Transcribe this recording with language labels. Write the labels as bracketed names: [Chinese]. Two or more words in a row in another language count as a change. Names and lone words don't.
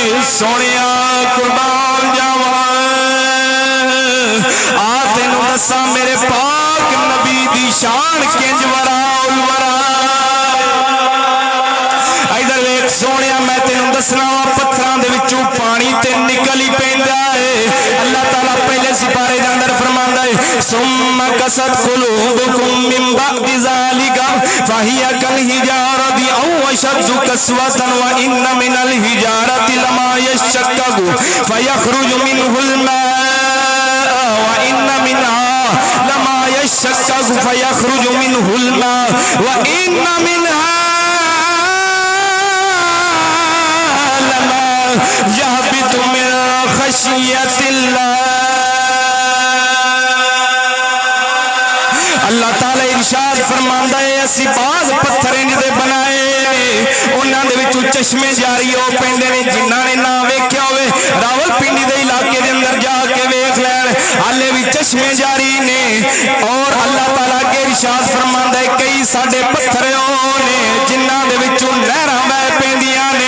[Punjabi] سونیا قربان جاوا میرے پاک نبی دی شان کنج [Arabic] وراء الورا. [Punjabi] ادھر ویکھ سونیا، میں تین دسنا وا پتھراں دے وچوں پانی تے نکل ہی پیندا ہے. اللہ تعالیٰ پہلے سپارے دے اندر فرماندا ہے, [Arabic] ثم قست قلوبكم من بعد ذلك فهي كالحجارة أو أشد قسوة و إن من الحجارة لما يشقق فيخرج منه الماء و إن منها لما يشقق فيخرج منه الماء و إن منها لما يهبط من خشية الله. [Punjabi] اللہ تعالیٰ ارشاد فرماندا ہے، اسی باز پتھر اندے بنائے نے، انہاں دے وچوں چشمے جاری ہو پیندے نے. جنہاں نے نا ویکھیا ہووے راولپنڈی دے علاقے دے اندر جاکے ویکھ لین، ہالے بھی چشمے جاری نے. اور اللہ تعالیٰ کے ارشاد فرماندا ہے، کئی ساڈے پتھر نے جنہاں دے وچوں نہراں بہہ پیندیاں نے.